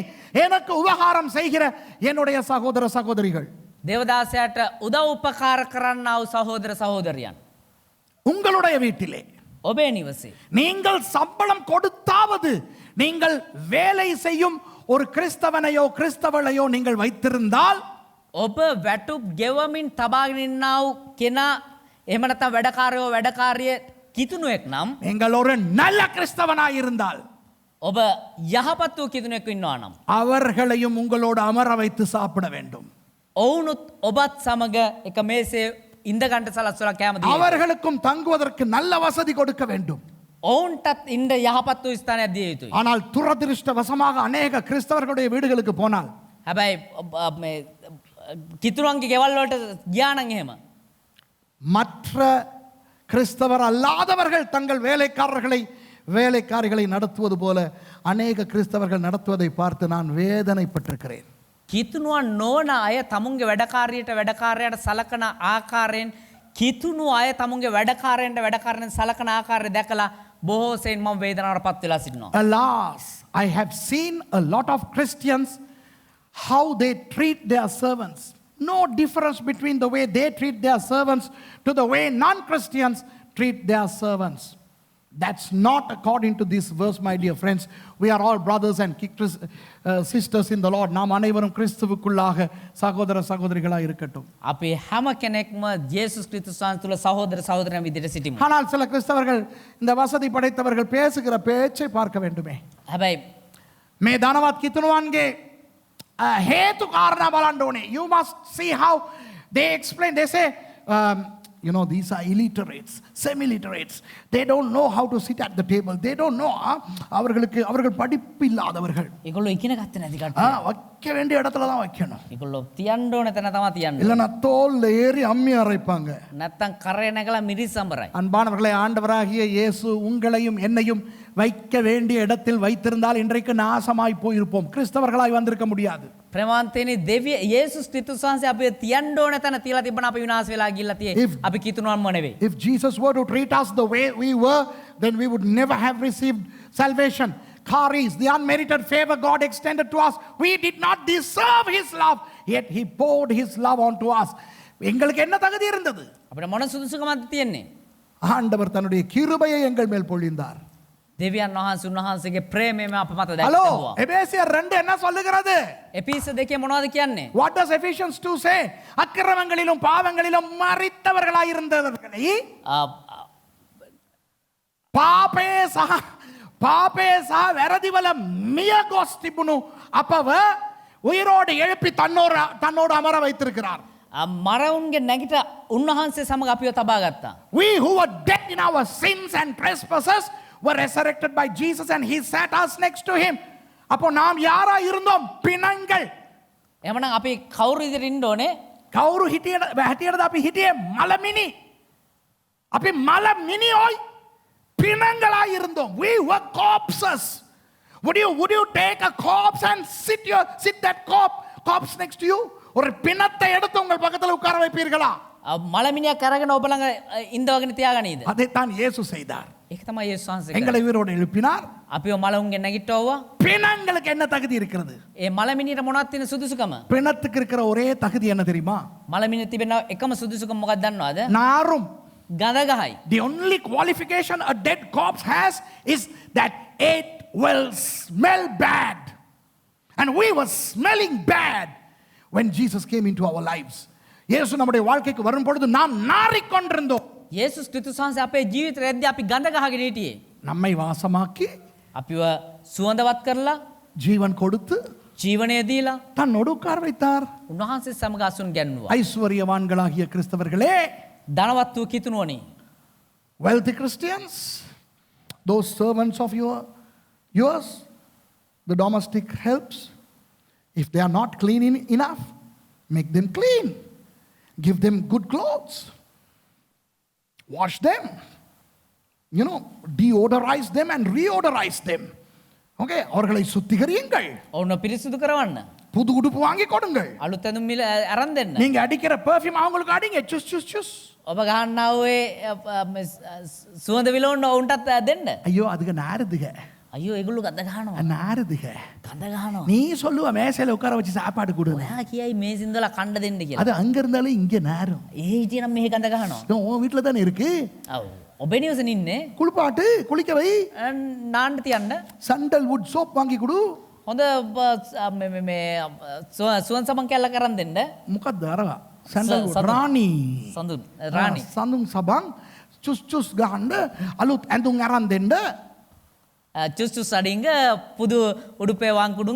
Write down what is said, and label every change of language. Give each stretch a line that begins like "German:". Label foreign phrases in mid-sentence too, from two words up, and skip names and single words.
Tamil: எனக்கு உபகாரம் செய்கிற என்னுடைய சகோதர சகோதரிகள்.
Sinhala: දේවදාසයට උදව් උපකාර කරන්නව සහෝදර සහෝදරියන්.
Tamil: உங்களுடைய வீட்டிலே
Sinhala: ඔබේ නිවසේ
Tamil: நீங்கள் சம்பளம் கொடுத்தாவது நீங்கள் வேலை செய்யும் ஒரு கிறிஸ்தவனையோ கிறிஸ்தவளையோ நீங்கள் வைத்திருந்தால்
Sinhala: ඔබ වැටුප් ගෙවමින් තබාගෙන ඉන්නා වූ කෙනා එහෙම නැත්නම් වැඩකාරයෝ වැඩකාරිය කිතුණුවෙක් නම්
Tamil: நீங்கள் ஒரு நல்ல கிறிஸ்தவனாய் இருந்தால்
Sinhala: ඔබ යහපත් වූ කිතුණුවෙක් ඉන්නවා නම්
Tamil: அவர்களையும் உங்களோடு அமர வைத்து சாப்பிட வேண்டும்.
Sinhala: ඔවුනුත් ඔබත් සමග එක මේසේ ඉඳ ගන්න සලස්වලා කැම දෙන්න.
Tamil: அவர்களுக்கும் தங்குவதற்கு நல்ல வசதி கொடுக்க வேண்டும்.
Sinhala: ඔවුන්ටත් ඉන්න යහපත් වූ ස්ථානයක් දිය යුතුයි.
Tamil: ஆனால் துரதிருஷ்டவசமாக அநேக கிறிஸ்தவர்களுடைய வீடுகளுக்கு போனால்
Sinhala: හැබැයි මේ කිතුණන්ගේ ගෙවල් වලට ගියා නම් එහෙම
Tamil: மற்ற கிறிஸ்தவர் அல்லாதவர்கள் தங்கள் வேலைக்காரிகளை நடத்துவது போல அநேக கிறிஸ்தவர்கள் நடத்துவதை பார்த்து நான் வேதனைப்பட்டிருக்கிறேன்.
Sinhala: කිතුණුවන් නොවන අය තමුන්ගේ වැඩකාරයට සලකන ආකාරයෙන් කිතුණු අය තමුන්ගේ වැඩකාරයෙන් සලකන ආකාරය දැකලා බොහෝ සෙයින් මම වේදනාවට පත් වෙලා සිටිනවා.
English: Alas, I have seen a lot of Christians how they treat their servants. No difference between the way they treat their servants to the way non-Christians treat their servants. That's not according to this verse, my dear friends. We are all brothers and sisters in the Lord.
Tamil: நாம் அனைவரும் கிறிஸ்துவுக்குள்ளாக சகோதர சகோதரிகளாக இருக்கட்டும்.
Sinhala: අපි හැම කෙනෙක්ම යේසුස් ක්‍රිස්තුස් වහන්සේ තුල සහෝදර සහෝදරයන් විදිහට සිටිමු.
Tamil: ஆனால் சில கிறிஸ்தவர்கள் இந்த வசதி படைத்தவர்கள் பேசுகிற பேச்சை பார்க்க வேண்டுமே.
Sinhala: හැබැයි මේ ධනවත් කිතුණුවන්ගේ හේතු කාරණා බලන්න ඕනේ.
English: You must see how they explain. They say these are illiterates, semi-literates. They don't know how to sit at the table. They don't know.
Tamil: அவர்கள் படிப்பு இல்லாதவர்கள்.
Sinhala: ඒගොල්ලෝ ඉගෙන ගත්තේ නැති කට්ටිය.
Tamil: வைக்க வேண்டிய இடத்துல தான் வைக்கணும்.
Sinhala: ඒගොල්ලෝ තියන්න ඕන තැන තමයි තියන්න.
Tamil: இல்லனா தோல்ல ஏறி அம்மி அரைப்பாங்க.
Sinhala: නැත්තම් කරේ නැගලා මිරිස් සම්බරයි.
Tamil: அன்பானவர்களே, ஆண்டவராகிய இயேசு உங்களையும் என்னையும் வைக்க வேண்டிய இடத்தில் வைத்திருந்தால் இன்றைக்கு நாசமாய் போயிருப்போம். கிறிஸ்தவர்களாய் வந்திருக்க முடியாது.
Sinhala: ප්‍රමාන්තේනි දෙවිය යේසුස් ක්‍රිස්තුස් වහන්සේ අපිව තියන්න ඕන තැන තියලා තිබ්බන අපි විනාශ වෙලා ගිහිල්ලා තියෙන්නේ. අපි කිතුණුවන්ම නෙවෙයි.
English: If Jesus were to treat us the way we were, then we would never have received salvation. Charis, the unmerited favor God extended to us. We did not deserve his love, yet he poured his love onto us.
Tamil: எங்களுக்கு என்ன தகுதி இருந்தது?
Sinhala: අපිට මොන සුදුසුකමක්ද තියෙන්නේ?
Tamil: ஆண்டவர் தன்னுடைய கிருபையை எங்கள் மேல் பொழிந்தார்.
Sinhala: දෙවියන් වහන්සේ උන්වහන්සේගේ ප්‍රේමයම අප මත ஹலோ, දැක්වුවා.
Tamil: எபேசியர் 2 என்ன சொல்லுகிறது?
Sinhala: එපිස 2 මොනවද කියන්නේ?
English: What does Ephesians 2 say?
Tamil: அக்கிரமங்களிலும் பாவங்களிலும் மரித்தவர்களாய் இருந்தவர்களை
Sinhala: පාපේ සහ වැරදිවල මිය ගොස් තිබුණු අපව
Tamil: உயிரோடு எழுப்பி தன்னோடு அமர வைத்திருக்கிறார்.
Sinhala: මරවුන්ගේ නැගිට උන්වහන්සේ සමග අපිව තබා ගත්තා.
English: We who were dead in our sins and trespasses were resurrected by Jesus and he sat us next to him.
Tamil: அப்போ நாம் யாரா இருந்தோம்? பிணங்கள்.
Sinhala: එහෙමනම් අපි කවුරු ඉදිරියට ඉන්න ඕනේ? කවුරු හිටියද? අපි හිටියේ මලමිනි. අපි මලමිනියෝයි
Tamil: பிணங்களாய் இருந்தோம்.
English: We were corpses. Would you take a corpse and sit that corpse next to you?
Tamil: ஒரு பிணத்தை எடுத்து உங்கள் பக்கத்துல உட்கார வைப்பீர்களா?
Sinhala: මලමිනිය කරගෙන ඔබ ළඟ ඉඳවගෙන තියාගනීද?
Tamil: அதைத்தான் இயேசு செய்தார்.
Sinhala: ඒක තමයි යේසුස් වහන්සේ
Tamil: எங்களை உயிரோடு எழுப்பினார்.
Sinhala: අපිව මලවුන්ගෙන් නැගිටවුවා.
Tamil: பிணங்களுக்கு என்ன தகுதி இருக்கிறது?
Sinhala: ඒ මලමිනියට මොනවද තියෙන සුදුසුකම?
Tamil: பிணத்துக்கு இருக்கிற ஒரே தகுதி என்ன தெரியுமா?
Sinhala: මලමිනිය තිබෙන එකම සුදුසුකම මොකක්ද දන්නවද?
Tamil: நாரும்.
Sinhala: ගඳ ගහයි.
English: The only qualification a dead corpse has is that it will smell bad. And we were smelling bad when Jesus came into our lives.
Tamil: இயேசு நம்முடைய வாழ்க்கைக்கு வரும் பொழுது நாம் நாறிக்கொண்டிருந்தோம்.
Sinhala: යේසුස් ක්‍රිස්තුස් වහන්සේ අපේ ජීවිතේ රැද්දී අපි ගඳ ගහගෙන හිටියේ.
Tamil: நம்மை வாசமாக்கி
Sinhala: අපිව සුවඳවත් කරලා
Tamil: ஜீவன் கொடுத்து
Sinhala: ජීවනය දීලා
Tamil: தன்னோடு உட்கார வைத்தார்.
Sinhala: උන්වහන්සේ සමග අසුන් ගැන්නුවා.
Tamil: ஐஸ்வர்யவான்களாகிய கிறிஸ்தவர்களே,
Sinhala: ධනවත් වූ කිතුනුවනි.
English: Wealthy Christians, those servants of yours, the domestic helps, if they are not clean enough, make them clean. Give them good clothes. Wash them. Deodorize them and reodorize them.
Tamil: Okay, அவர்களை சுத்திகரியுங்கள்.
Sinhala: ඔවුන් පිරිසිදු කරවන්න.
Tamil: புது உடுப்பு வாங்கி கொடுங்கள்.
Sinhala: අලුත් ඇඳුම් මිල අරන් දෙන්න.
Tamil: நீங்க அடிக்கிற பெர்ஃப்யூம் அவங்களுக்கு அடிங்க. சுஸ் சுஸ் சுஸ்.
Sinhala: ඔබ ගහන්නා වූ සුවඳ විලවුන් ඔවුන්ටත් දෙන්න.
Tamil: ஐயோ அதுக்கு நாருதுக.
Sinhala: අයියෝ ඒගොල්ලෝ ගඳ ගහනවා.
Tamil: நாருதுக.
Sinhala: ගඳ ගහනවා.
Tamil: நீ சொல்லுவ மேசையில உட்கார வச்சு சாப்பாடு கொடு.
Sinhala: ඔයා කියයි මේසෙන් ඉඳලා කන්න දෙන්න කියලා.
Tamil: அது அங்க இருந்தாலும் இங்க நாரும்.
Sinhala: ඒ හිටියනම් මෙහෙ ගඳ ගහනවා.
Tamil: உன் வீட்டுல தானே இருக்கு.
Sinhala: ඔව්. ඔබේ නිවසෙන් ඉන්නේ.
Tamil: குளிப்பாட்டு குளிக்க வை.
Sinhala: නාන්න තියන්න.
English: sandal wood soap
Tamil: வாங்கி கொடு.
Sinhala: හොඳ මේ සුවන් සබන් කැල්ල කරන් දෙන්න. මොකක්ද අරවා? සැන්ඩල් රාණි. සඳුන් රාණි. සඳුන් සබන් චුස් චුස් ගහන්න අලුත් ඇඳුම් අරන් දෙන්න.
Tamil: சுஸ் சுஸ் அடிங்க புது உடுப்பு வாங்குடுங்க.